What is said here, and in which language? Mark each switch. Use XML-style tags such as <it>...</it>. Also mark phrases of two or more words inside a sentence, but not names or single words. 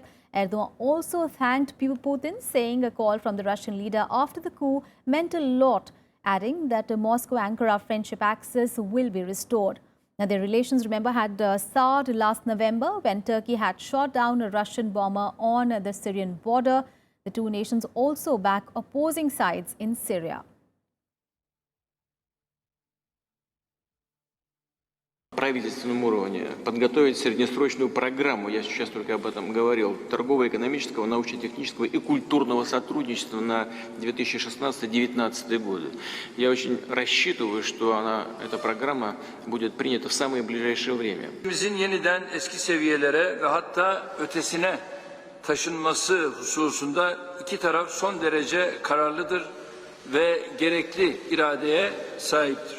<en>Erdogan also thanked Putin, saying a call from the Russian leader after the coup meant a lot, adding that the Moscow-Ankara friendship axis will be restored. Now, their relations, remember, had soured last November when Turkey had shot down a Russian bomber on the Syrian border. The two nations also back opposing sides in Syria.</en> <ru>Правительственном уровне подготовить среднесрочную программу, я сейчас только об этом говорил, торгово-экономического, научно-технического и культурного сотрудничества на 2016-2019 годы. Я очень рассчитываю, что эта программа будет принята в самое ближайшее время.</ru> <tr>Bizim yeniden eski seviyelere ve hatta ötesine taşınması hususunda iki taraf son derece kararlıdır ve gerekli iradeye sahiptir.</tr>